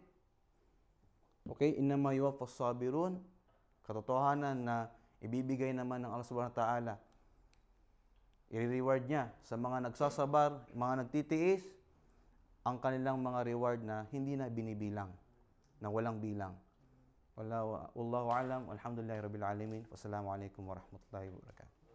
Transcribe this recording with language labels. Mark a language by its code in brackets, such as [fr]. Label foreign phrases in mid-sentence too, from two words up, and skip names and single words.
[tl] Okay, [ar] إنما يوفى الصابرون, [tl] katotohanan na ibibigay naman ng Allah [ar] سبحانه وتعالى, [tl] i-reward niya sa mga nagsasabar, mga nagtitiis, ang kanilang mga reward na hindi na binibilang, na walang bilang. [ar] والله أعلم، والحمد لله رب العالمين. والسلام عليكم ورحمة الله وبركاته.